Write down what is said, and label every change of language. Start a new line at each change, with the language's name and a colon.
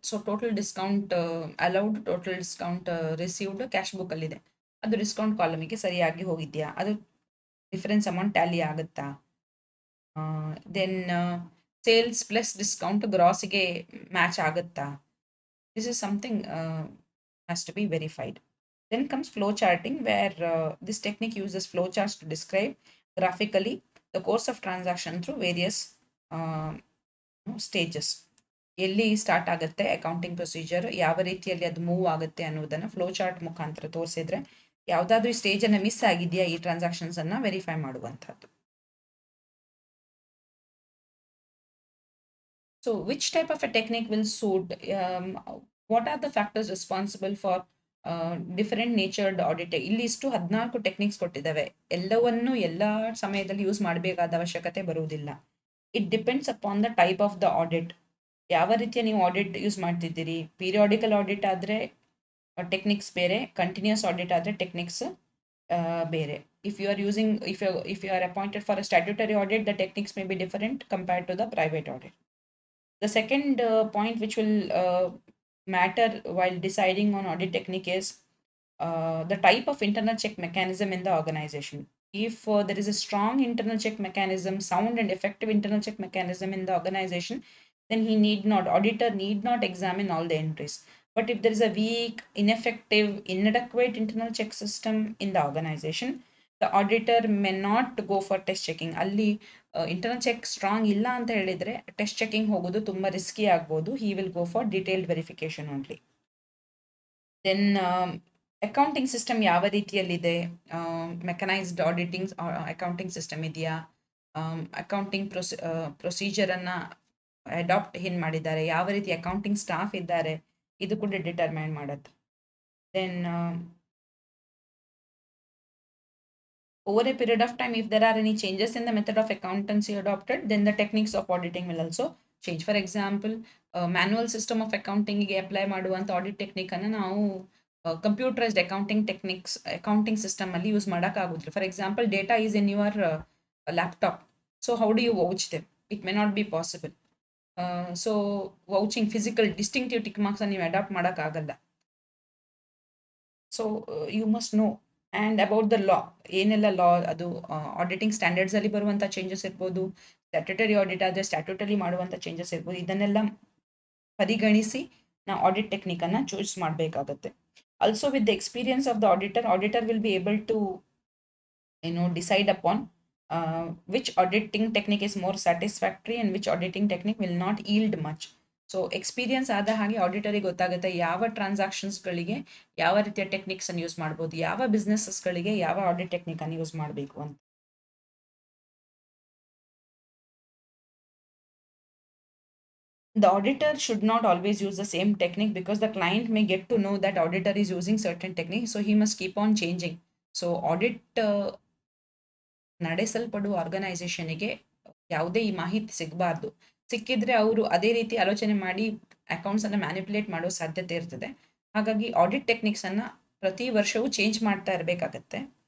Kannada: So total discount allowed, total discount received cash ಬುಕ್ಕಲ್ಲಿದೆ, ಅದು discount ಕಾಲಮಿಗೆ ಸರಿಯಾಗಿ ಹೋಗಿದೆಯಾ, ಅದು ಡಿಫರೆನ್ಸ್ ಅಮೌಂಟ್ ಟ್ಯಾಲಿ ಆಗುತ್ತಾ. Then sales plus discount ಗ್ರಾಸಿಗೆ match ಆಗುತ್ತಾ.
English: This is something has to be verified. Then comes flow charting, where this technique uses flow charts to describe graphically the course of transaction through various stages.
Kannada: ಎಲ್ಲಿ start ಆಗುತ್ತೆ accounting procedure, ಯಾವ ರೀತಿಯಲ್ಲಿ ಅದು move ಆಗುತ್ತೆ ಅನ್ನೋದನ್ನ flow chart ಮುಖಾಂತರ ತೋರಿಸಿದ್ರೆ ಯಾವುದಾದ್ರೂ ಸ್ಟೇಜ್ ಅನ್ನ ಮಿಸ್ ಆಗಿದೆಯಾ ಈ ಟ್ರಾನ್ಸಾಕ್ಷನ್ಸ್ ಅನ್ನ ವೆರಿಫೈ ಮಾಡುವಂಥದ್ದು.
English: So which type of a technique will suit? What are the factors responsible for different natured audit?
Kannada: ಇಲ್ಲಿ ಇಷ್ಟು 14 ಟೆಕ್ನಿಕ್ಸ್ ಕೊಟ್ಟಿದ್ದಾವೆ. ಎಲ್ಲವನ್ನು ಎಲ್ಲ ಸಮಯದಲ್ಲಿ ಯೂಸ್ ಮಾಡಬೇಕಾದ ಅವಶ್ಯಕತೆ ಬರುವುದಿಲ್ಲ.
English: It depends upon the type of the audit.
Kannada: ಯಾವ ರೀತಿಯ ನೀವು ಆಡಿಟ್ ಯೂಸ್ ಮಾಡ್ತಿದ್ದೀರಿ. ಪೀರಿಯಾಡಿಕಲ್ ಆಡಿಟ್ ಆದರೆ ಟೆಕ್ನಿಕ್ಸ್ ಬೇರೆ, ಕಂಟಿನ್ಯೂಸ್ ಆಡಿಟ್ ಆದರೆ ಟೆಕ್ನಿಕ್ಸ್ ಬೇರೆ.
English: If you are using if you are appointed for a statutory audit, the techniques may be different compared to the private audit. The second point which will matter while deciding on audit technique is the type of internal check mechanism in the organization. If there is a strong internal check mechanism, sound and effective internal check mechanism in the organization, then auditor need not examine all the entries. But if there is a weak, ineffective, inadequate internal check system in the organization, the auditor may not go for test checking.
Kannada: ಅಲ್ಲಿ internal check strong ಇಲ್ಲ ಅಂತ ಹೇಳಿದ್ರೆ test checking ಹೋಗೋದು ತುಂಬಾ risky ಆಗ್ಬೋದು.
English: He will go for detailed verification only.
Kannada: Then accounting system ಯಾವ ರೀತಿಯಲ್ಲಿದೆ, mechanised auditing accounting system ಇದೆಯಾ, ಅಕೌಂಟಿಂಗ್ ಪ್ರೊಸೀಜರ್ ಅನ್ನ ಅಡಾಪ್ಟ್ ಏನ್ ಮಾಡಿದ್ದಾರೆ, ಯಾವ ರೀತಿ ಅಕೌಂಟಿಂಗ್ ಸ್ಟಾಫ್ ಇದ್ದಾರೆ, ಇದು ಕೂಡ ಡಿಟರ್ಮೈನ್ ಮಾಡುತ್ತೆ.
English: Then over a period of time, if there are any changes in the method of accountancy adopted, then the techniques of auditing will also change. For example, manual system of accounting
Kannada: ಗೆ apply ಮಾಡುವಂಥ audit technique ಅನ್ನು ನಾವು computerised accounting system ಅಲ್ಲಿ use ಮಾಡೋಕ್ಕಾಗೋದಿಲ್ಲ.
English: For example, data is in your laptop. So how do you vouch them? It may not be possible.
Kannada: So ವೌಚಿಂಗ್ physical distinctive tick marks ಅನ್ನು ನೀವು adapt ಮಾಡೋಕ್ಕಾಗಲ್ಲ.
English: So you must know. And about the law,
Kannada: ಏನೆಲ್ಲ ಲಾ, ಅದು auditing standards ಅಲ್ಲಿ ಬರುವಂಥ changes ಇರ್ಬೋದು, statutory audit ಆದರೆ statutory ಮಾಡುವಂಥ ಚೇಂಜಸ್ ಇರ್ಬೋದು. ಇದನ್ನೆಲ್ಲ ಪರಿಗಣಿಸಿ ನಾವು ಆಡಿಟ್ ಟೆಕ್ನಿಕ್ ಅನ್ನ ಚೂಸ್ ಮಾಡಬೇಕಾಗುತ್ತೆ.
English: Also with the experience of the auditor will be able to decide upon which auditing technique is more satisfactory and which auditing technique will not yield much.
Kannada: So experience ಆದ ಹಾಗೆ ಆಡಿಟರಿಗೆ ಗೊತ್ತಾಗುತ್ತೆ ಯಾವ ಟ್ರಾನ್ಸಾಕ್ಷನ್ಸ್ಗಳಿಗೆ ಯಾವ ರೀತಿಯ techniques ಅನ್ನು use ಮಾಡ್ಬೋದು, ಯಾವ ಬಿಸ್ನೆಸಸ್ಗಳಿಗೆ ಯಾವ ಆಡಿಟ್ ಟೆಕ್ನಿಕ್ ಅನ್ನು ಯೂಸ್ ಮಾಡಬೇಕು ಅಂತ.
English: The auditor should not always use the same technique because the client may get to know that auditor is using certain technique, so he must keep on changing.
Kannada: So audit ನಡೆಸಲ್ಪಡುವ ಆರ್ಗನೈಸೇಷನ್ಗೆ ಯಾವುದೇ ಈ ಮಾಹಿತಿ ಸಿಗಬಾರ್ದು. ಸಿಕ್ಕಿದ್ರೆ ಅವರು ಅದೇ ರೀತಿ ಆಲೋಚನೆ ಮಾಡಿ ಅಕೌಂಟ್ಸ್ ಅನ್ನ ಮ್ಯಾನಿಪುಲೇಟ್ ಮಾಡೋ ಸಾಧ್ಯತೆ ಇರ್ತದೆ. ಹಾಗಾಗಿ ಆಡಿಟ್ ಟೆಕ್ನಿಕ್ಸ್ ಅನ್ನ ಪ್ರತಿ ವರ್ಷವೂ ಚೇಂಜ್ ಮಾಡ್ತಾ ಇರಬೇಕಾಗತ್ತೆ.